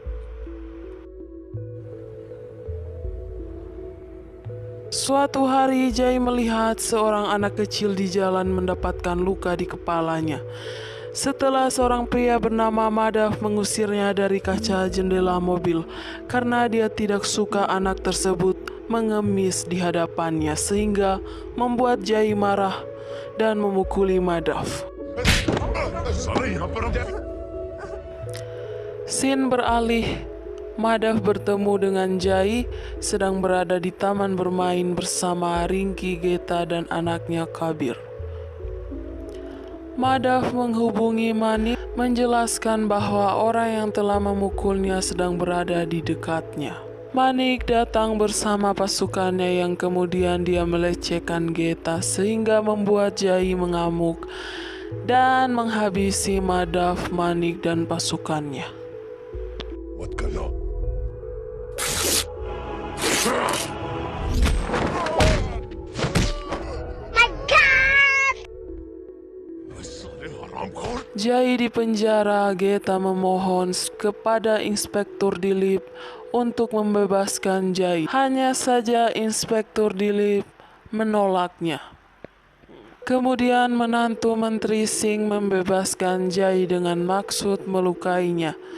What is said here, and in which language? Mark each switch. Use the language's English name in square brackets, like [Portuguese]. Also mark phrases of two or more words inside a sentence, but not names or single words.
[Indonesian] Suatu hari Jai melihat seorang anak kecil di jalan mendapatkan luka di kepalanya. Setelah seorang pria bernama Madhav mengusirnya dari kaca jendela mobil karena dia tidak suka anak tersebut mengemis di hadapannya, sehingga membuat Jai marah dan memukuli Madhav. [Hindi] साला यहाँ पर हम। [Indonesian] Scene beralih, Madhav bertemu dengan Jai sedang berada di taman bermain bersama Rinki, Geta, dan anaknya Kabir. Madhav menghubungi Manik menjelaskan bahwa orang yang telah memukulnya sedang berada di dekatnya. Manik datang bersama pasukannya yang kemudian dia melecehkan Geta sehingga membuat Jai mengamuk dan menghabisi Madhav, Manik, dan pasukannya. [Hindi] मत करना। साले हरामखोर। [Indonesian] Jai di penjara. Geta memohon kepada Inspektur Dilip untuk membebaskan Jai. Hanya saja Inspektur Dilip menolaknya. Kemudian menantu Menteri Singh membebaskan Jai dengan maksud melukainya.